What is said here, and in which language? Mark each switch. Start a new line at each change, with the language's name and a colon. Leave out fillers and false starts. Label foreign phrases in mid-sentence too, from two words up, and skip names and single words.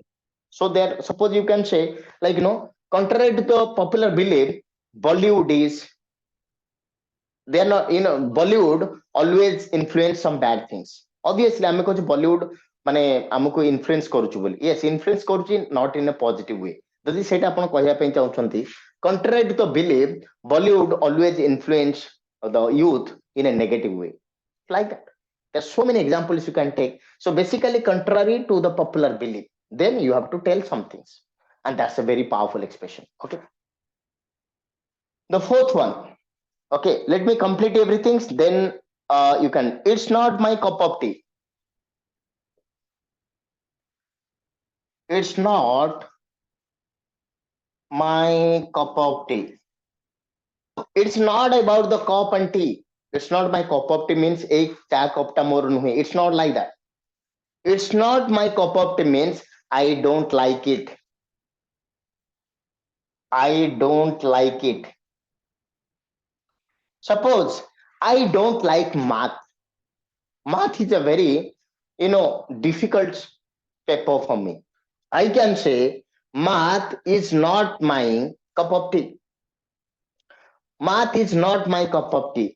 English: so there suppose you can say like contrary to the popular belief, Bollywood is they are not Bollywood always influence some bad things। obviously
Odia: ଆମେ କହୁଛୁ Bollywood ମାନେ ଆମକୁ ଇନଫ୍ଲୁଏନ୍ସ କରୁଛୁ ବୋଲି, yes ଇନଫ୍ଲୁଏନ୍ସ କରୁଛି,
English: not in a positive way।
Odia: ଯଦି ସେଇଟା ଆପଣ କହିବା ପାଇଁ ଚାହୁଁଛନ୍ତି,
English: contrary to the belief, Bollywood always influence the youth in a negative way, like that। there's so many examples you can take। so basically contrary to the popular belief, then you have to tell some things, and that's a very powerful expression। okay, the fourth one, okay, let me complete everything, then you can, it's not my cup of tea, it's not my cup of tea। it's not about the cup and tea, it's not my cup of tea means
Odia: ଏକ ଚା କପଟା ମୋର ନୁହେ,
English: it's not like that। it's not my cup of tea means I don't like it, I don't like it। suppose I don't like math is a very difficult paper for me, I can say math is not my cup of tea, math is not my cup of tea।